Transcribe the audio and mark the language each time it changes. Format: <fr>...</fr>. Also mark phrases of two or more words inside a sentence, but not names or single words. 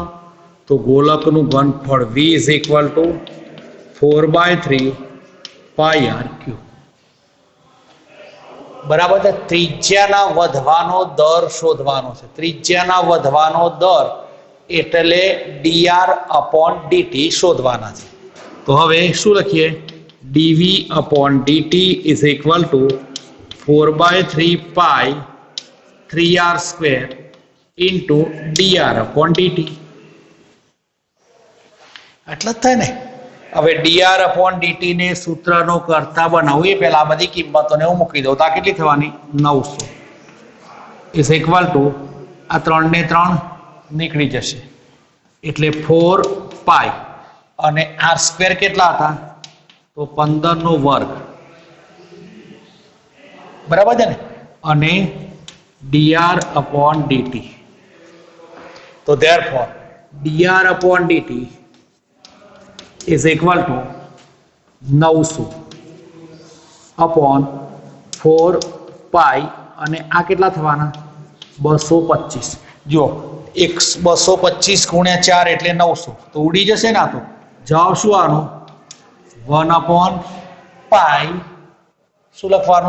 <gu>તો ગોલકનું ઘનફળ v = 4/3 πr³. બરાબર છે. ત્રિજ્યાના વધવાનો દર શોધવાનો છે. ત્રિજ્યાના વધવાનો દર એટલે dr/dt શોધવાના છે. તો હવે શું લખીએ?</gu> <en>dv/dt = 4/3 π 3r² into dr/dt.</en> <gu>એટલે જ થાય ને. હવે dr/dt ને સૂત્રનો કરતા બનાવું એ પહેલા આ બધી કિંમતોને હું મૂકી દઉં તો આ કેટલી થવાની? 900 = આ 3 ને 3 નીકળી જશે એટલે 4 π અને r² કેટલા હતા? તો 15/2. બરાબર છે ને. અને dr/dt.</gu> <en>તો therefore dr/dt is equal to 900/4 π</en> <gu>અને આ કેટલા થવાના? 225. જો 225 × 4 એટલે 900 તો ઉડી જશે ને. આ તો જવાબ શું આનો? 1/π શું લખવાનું?</gu>